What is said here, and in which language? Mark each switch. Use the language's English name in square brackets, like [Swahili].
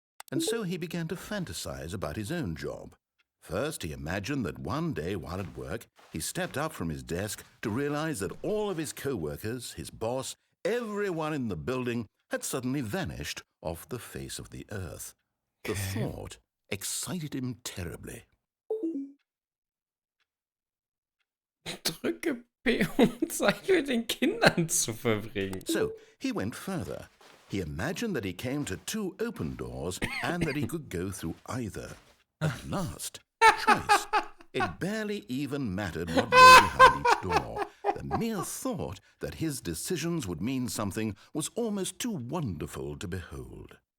[English] And so he began to fantasize about his own job. First, he imagined that one day while at work, he stepped up from his desk to realize that all of his co-workers, his boss, everyone in the building had suddenly vanished off the face of the earth. The thought excited him terribly. [German] Drücke P, um Zeit mit den Kindern zu verbringen. [English] So he went further. He imagined that he came to 2 open doors and that he could go through either. At last, choice. It barely even mattered what lay behind each door. The mere thought that his decisions would mean something was almost too wonderful to behold.